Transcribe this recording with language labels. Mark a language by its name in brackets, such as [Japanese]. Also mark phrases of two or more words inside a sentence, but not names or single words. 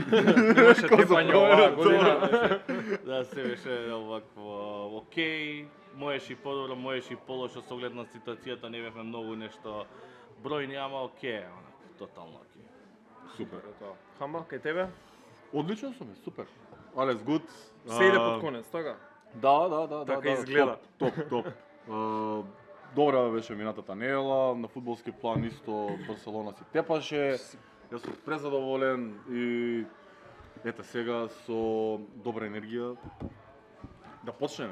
[Macedonian] Немаше тепање оваа година. Да, се беше овакво окей. Можеш и подобро, можеш и полошо со оглед на ситуацијата, не бевме многу нешто бројни, ама окей, тотално окей. Супер. Хамба, кај тебе? Одлично сум, супер. [English] All is good. [Macedonian] Се иде под конец, така? Да. Така изгледа. Топ. Добра беше минатата недела, на фудбалски план исто Барселона си тепаше. Јас сум презадоволен и ете сега со добра енергија да почнеме.